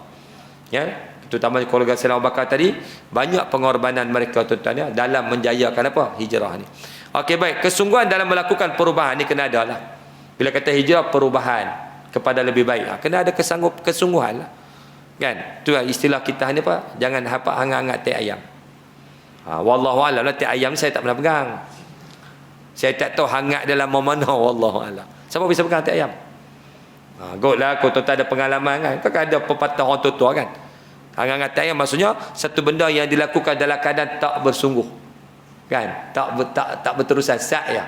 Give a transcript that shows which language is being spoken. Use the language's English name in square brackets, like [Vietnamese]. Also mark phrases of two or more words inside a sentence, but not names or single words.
[Malay] Ya, terutama keluarga Sayyidina Abu Bakar tadi, banyak pengorbanan mereka tuan-tuan ya, dalam menjayakan apa? Hijrah ni. Okey, baik. Kesungguhan dalam melakukan perubahan ni kena ada lah. Bila kata hijrah, perubahan kepada lebih baik, kena ada kesungguhan lah. Kan? Tu istilah kita ni apa? Jangan hangat-hangat teh ayam. [Arabic] Wallahu a'lam [Malay] lah, teh ayam ni saya tak pernah pegang. Saya tak tahu hangat dalam mana, [Arabic] wallahu a'lam. [Malay] Siapa bisa pegang teh ayam? Gotlah kau tuan ada pengalaman kan. Kan ada pepatah orang tua kan. Hangat ayam maksudnya satu benda yang dilakukan dalam keadaan tak bersungguh. Kan? Tak berterusan, sak ya.